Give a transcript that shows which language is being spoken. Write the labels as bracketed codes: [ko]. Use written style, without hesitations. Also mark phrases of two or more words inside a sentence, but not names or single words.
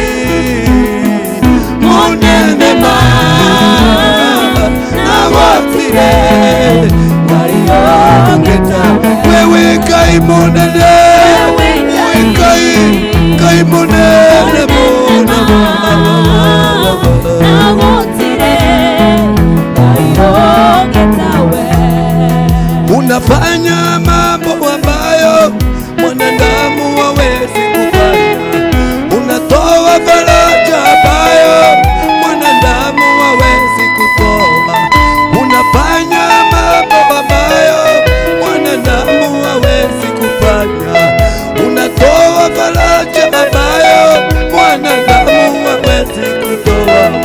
[ki] mũnene ma nagotire Ngai wewe Ngai mũnene Ngai mũnene mũno [sw] unafanya mambo ambayo mwanadamu hawezi kufanya, unatoa faraja ambayo mwanadamu hawezi kutoa, unafanya mambo ambayo mwanadamu hawezi kufanya, unatoa faraja ambayo mwanadamu hawezi kutoa.